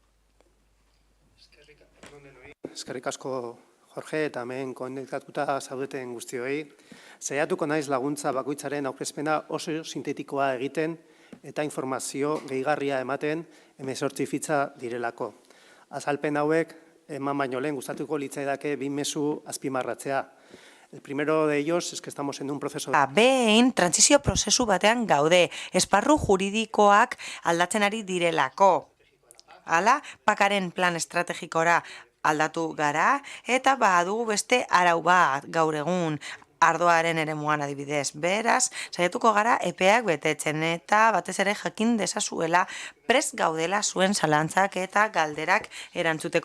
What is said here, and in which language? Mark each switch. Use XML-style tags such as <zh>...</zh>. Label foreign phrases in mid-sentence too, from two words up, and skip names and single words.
<eu>Eskerrik asko, Jorge, eta hemen konektatuta zaudeten guztioi. Saiatuko naiz laguntza bakoitzaren aurkezpena oso sintetikoa egiten eta informazio gehigarria ematen 18 fitxa direlako. Azalpen hauek eman baino lehen gustatuko litzaidake 2 mezu azpimarratzea.</eu> <es>El primero de ellos es que estamos en un proceso...</es> <eu>Behin, trantsizio prozesu batean gaude, esparru juridikoak aldatzen ari direlako. Hala, pakaren plan estrategikora aldatu gara, eta badugu beste arau bat gaur egun. ardoaren eremuan adibidez. Beraz, saiatuko gara epeak betetzen eta batez ere jakin dezazuela prest gaudela zuen zalantzak eta galderak erantzuteko.</eu>